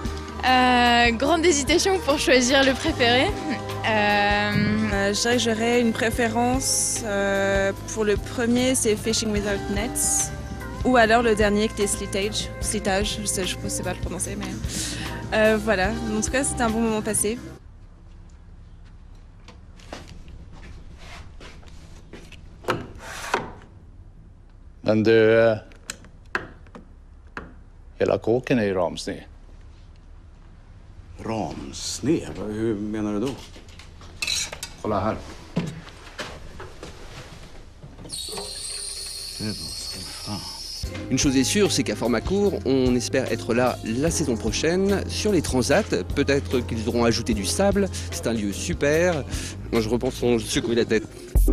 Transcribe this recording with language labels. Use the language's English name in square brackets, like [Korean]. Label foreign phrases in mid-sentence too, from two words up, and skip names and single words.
[French] Grande hésitation pour choisir le préféré. Je dirais que j'aurais une préférence pour le premier, c'est Fishing Without Nets, ou alors le dernier qui est Slitage, je ne sais pas le prononcer, mais voilà. En tout cas, c'était un bon moment passé. [Swedish] Men du, hela kåken är ju ramsned. Ramsned? Hur menar du då? Kolla här. [French] Une chose est sûre, c'est qu'à format court, on espère être là la saison prochaine sur les transats. Peut-être qu'ils auront ajouté du sable. C'est un lieu super. Moi, je repense, on secouer la tête.